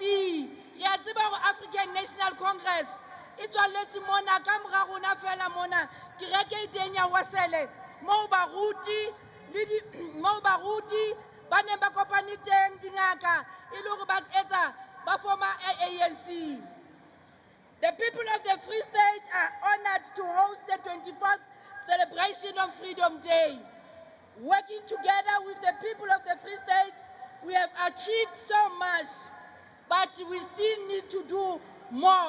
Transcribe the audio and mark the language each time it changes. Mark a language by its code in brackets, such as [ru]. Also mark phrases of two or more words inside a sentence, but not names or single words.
[st] Re a tseba hore African National Congress e tswalletse mona ka mora rona fela mona kereke e teng ya Wasele moo baruti ba neng ba kopane teng dingaka e le hore ba etsa ba forma ANC. [en] The people of the Free State are honored to host the 24th celebration of Freedom Day. Working together with the people of the Free State, we have achieved so much, but we still need to do more.